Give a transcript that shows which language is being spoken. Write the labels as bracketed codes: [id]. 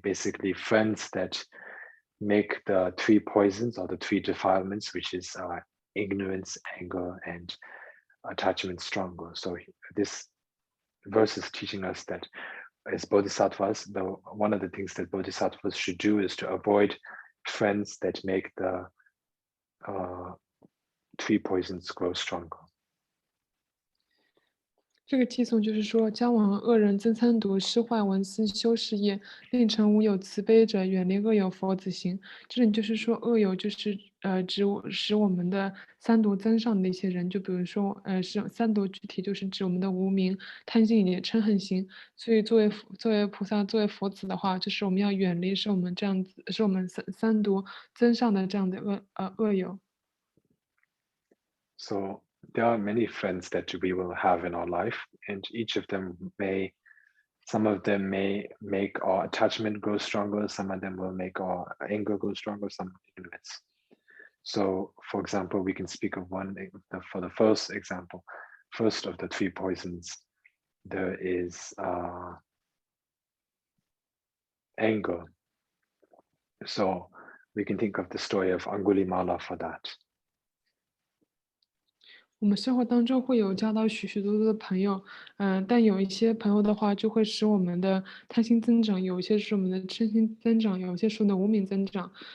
[en] Basically, friends that make the three poisons or the three defilements, which is ignorance, anger, and attachment stronger. So this verse is teaching us that as bodhisattvas, one of the things that bodhisattvas should do is to avoid friends that make the three poisons grow stronger. [zh] 这个偈颂就是说，交往恶人增参毒，失坏文思修事业，令成无有慈悲者，远离恶友佛子行。这里就是说，恶友就是使我们的三毒增上的一些人，就比如说是三毒具体就是指我们的无明、贪心以及嗔恨心。所以作为菩萨、作为佛子的话，就是我们要远离是我们这样子，是我们三毒增上的这样的恶友。 [en] So there are many friends that we will have in our life, and each of them some of them may make our attachment grow stronger, some of them will make our anger go stronger, some ignorance. So, for example, we can speak of one for the first example. First of the three poisons, there is anger. So we can think of the story of Angulimala for that. [zh] 我们生活当中会有交到许许多多的朋友，但有一些朋友的话，就会使我们的贪心增长，有一些是我们的嗔心增长，有一些是我们的无明增长。